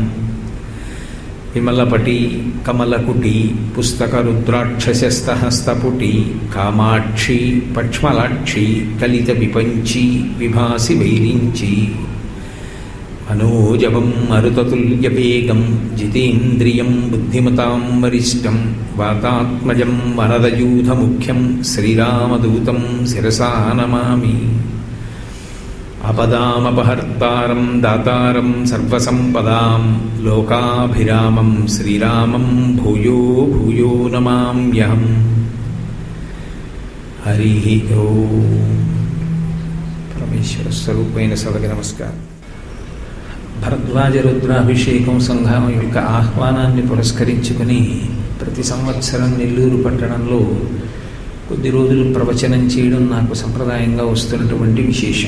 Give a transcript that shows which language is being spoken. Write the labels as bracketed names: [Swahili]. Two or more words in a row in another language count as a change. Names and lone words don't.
[Sanskrit] विमलपटी कमलकुटी पुस्तकरुद्राक्षसस्तहस्तपुटी कामाक्षी पक्ष्मलाक्षी कलितविपञ्ची विभासि वैरिञ्ची। मनोजवं मरुततुल्यवेगं जितेन्द्रियं बुद्धिमतां वरिष्ठं वातात्मजं वरदयूथमुख्यं श्रीरामदूतं शिरसा नमामि। ఆపదామపహర్తారం దాతారం సర్వసంపదాం లోకాభిరామం శ్రీరామం భూయో భూయో నమామ్యహం. హరి ఓం. [Telugu] పరమేశ్వర స్వరూపమైన సభకి నమస్కారం. భరద్వాజ రుద్రాభిషేకం సంఘం యొక్క ఆహ్వానాన్ని పురస్కరించుకుని ప్రతి సంవత్సరం నెల్లూరు పట్టణంలో కొద్ది రోజులు ప్రవచనం చేయడం నాకు సంప్రదాయంగా వస్తున్నటువంటి విశేషం.